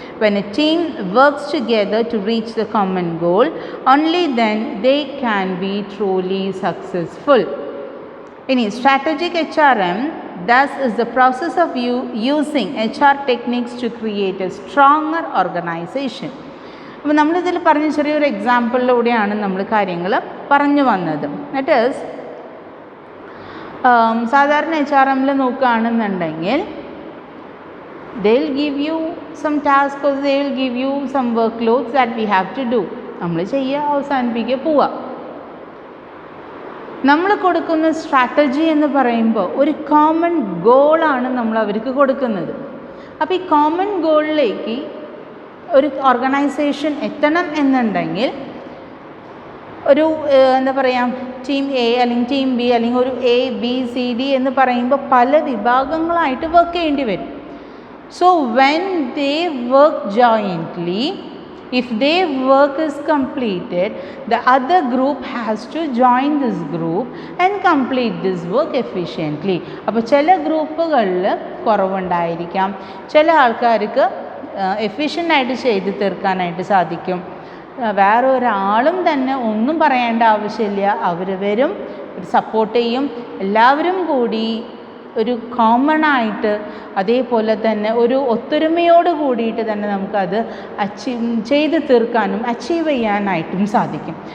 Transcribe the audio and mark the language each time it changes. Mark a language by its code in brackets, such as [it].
[en] When a team works together to reach the common goal, only then they can be truly successful. In strategic HRM, thus is the process of using HR techniques to create a stronger organization. [ml] അപ്പോൾ നമ്മളിതിൽ പറഞ്ഞ ചെറിയൊരു എക്സാമ്പിളിലൂടെയാണ് നമ്മൾ കാര്യങ്ങൾ പറഞ്ഞു വന്നത്. [en] that is [ml] സാധാരണ HRMൽ നോക്കുകയാണെന്നുണ്ടെങ്കിൽ [en] they will give you some tasks or they will give you some workloads that we have to do. [ml] നമ്മൾ ചെയ്യുക, അവസാനിപ്പിക്കുക, പോവുക. നമ്മൾ കൊടുക്കുന്ന സ്ട്രാറ്റജി എന്ന് പറയുമ്പോൾ ഒരു കോമൺ ഗോളാണ് നമ്മൾ അവർക്ക് കൊടുക്കുന്നത്. അപ്പോൾ ഈ കോമൺ ഗോളിലേക്ക് ഒരു ഓർഗനൈസേഷൻ എത്തണം എന്നുണ്ടെങ്കിൽ ഒരു എന്താ പറയുക, ടീം A അല്ലെങ്കിൽ ടീം B അല്ലെങ്കിൽ ഒരു ABCD എന്ന് പറയുമ്പോൾ പല വിഭാഗങ്ങളായിട്ട് വർക്ക് ചെയ്യേണ്ടി വരും. [en] So when they work jointly, if their work is completed, the other group has to join this group and complete this work efficiently. [ml] അപ്പോൾ ചില ഗ്രൂപ്പുകളിൽ കുറവുണ്ടായിരിക്കാം, ചില ആൾക്കാർക്ക് എഫിഷ്യൻ്റായിട്ട് ചെയ്ത് തീർക്കാനായിട്ട് സാധിക്കും. വേറെ ഒരാളും തന്നെ ഒന്നും പറയേണ്ട ആവശ്യമില്ല, അവർ വരും, സപ്പോർട്ട് ചെയ്യും. എല്ലാവരും കൂടി ഒരു കോമൺ ആയിട്ട് അതേപോലെ തന്നെ ഒരു ഒത്തൊരുമയോട് കൂടിയിട്ട് തന്നെ നമുക്കത് ചെയ്ത് തീർക്കാനും അച്ചീവ് ചെയ്യാനായിട്ടും സാധിക്കും.